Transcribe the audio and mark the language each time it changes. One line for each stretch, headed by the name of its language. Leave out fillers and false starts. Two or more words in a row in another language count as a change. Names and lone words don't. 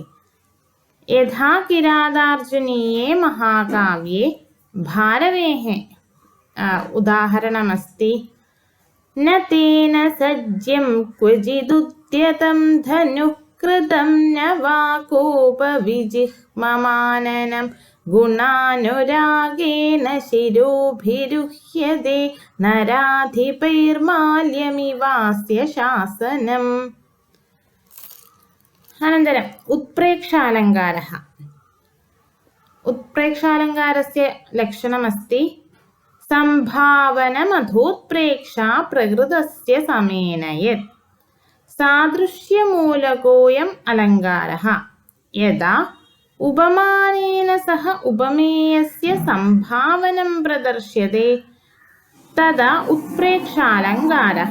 Sanskrit: यथा किरातार्जुनीये महाकाव्ये भारवेः उदाहरणमस्ति। न तेन सज्यं क्वचिदुद्यतं धनुः कृतं न वा कोपविजिह्ममाननं ഗുണാനുരാഗേന ശിരോഭിരുഹ്യതേ നരാധിപൈർമാല്യമിവാസ്യ ശാസനം. അനന്തരം उत्प्रेक्षालङ्कारः. उत्प्रेक्षालङ्कारस्य लक्षणमस्ति सम्भावनमधोत्प्रेक्षा प्रकृतस्य समेन यत्. सादृश्यमूलकोऽयम् अलङ्कारः यदा उपमानेन सह उपमेयस्य सम्भावनं प्रदर्श्यते तदा उत्प्रेक्षालङ्कारः.